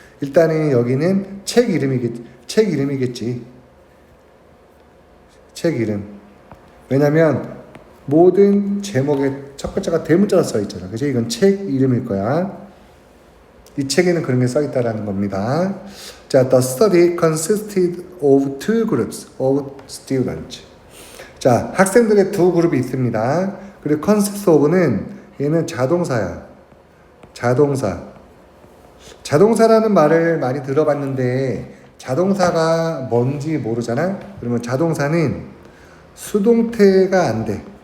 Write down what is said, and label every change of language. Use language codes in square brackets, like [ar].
[ko] 일단은 여기는 책 이름이겠지. 책 이름. 왜냐면 모든 제목에 첫 글자가 대문자로 써 있잖아. 그치? 이건 책 이름일 거야. 이 책에는 그런 게 써 있다라는 겁니다. [en] 자, the study consisted of two groups of students. [ko] 자, 학생들의 두 그룹이 있습니다. 그리고 consist of는 얘는 자동사야. 자동사라는 말을 많이 들어봤는데 자동사가 뭔지 모르잖아? 그러면 자동사는 수동태가 안 돼.